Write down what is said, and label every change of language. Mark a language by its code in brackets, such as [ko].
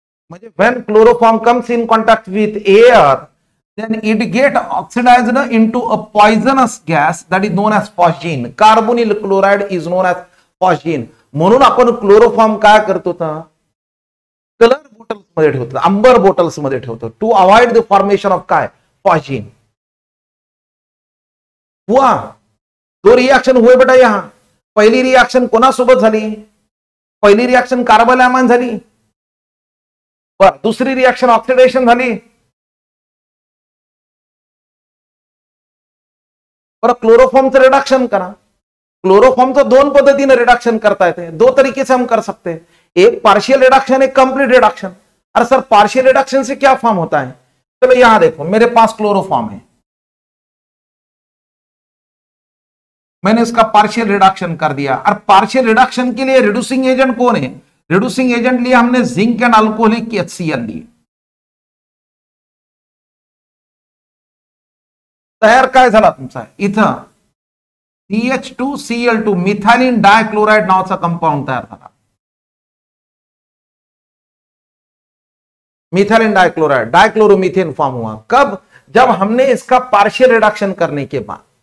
[en] म्हणजे when chloroform comes in contact with air, then it get oxidized into a poisonous gas that is known as phosgene. Carbonyl chloride is known as phosgene. [mr] म्हणून आपण chloroform काय करतो, colour bottles मध्ये ठेवतो, Ambar bottles मध्ये ठेवतो, [en] to avoid the formation of [mr] काय? [en] Phosgene. [hi] हुआ दो रिएक्शन हुए बेटा यहां. [mr] पहिली रिएक्शन कोणासोबत झाली? पहिली रिएक्शन कार्बोलॅमाइन झाली. बर, दुसरी रिएक्शन ऑक्सिडेशन झाली. बरं, क्लोरोफॉर्मचं रिडक्शन करा. क्लोरोफॉर्मचं दोन पद्धतीने रिडक्शन करता येते, [hi] दो तरीके से हम कर सकते हैं. [mr] एक पार्शियल रिडक्शन, एक कंप्लीट रिडक्शन. [hi] अरे सर, पार्शियल रिडक्शन से क्या फॉर्म होता है? चलो यहां देखो, मेरे पास क्लोरोफॉर्म है, मैंने इसका पार्शियल रिडक्शन कर दिया. और पार्शियल रिडक्शन के लिए रिड्यूसिंग एजेंट कौन है? रिड्यूसिंग एजेंट लिया हमने जिंक एंड अल्कोहलिक HCl लिए. [mr] तयार काय झाला तुमचा? इथं CH2Cl2 मिथाइलिन डायक्लोराइड नावाचा कंपाऊंड तयार झाला. [hi] मिथाइलिन डाइक्लोराइड, डाइक्लोरोमीथेन फॉर्म हुआ. कब? जब हमने इसका पार्शियल रिडक्शन करने के बाद.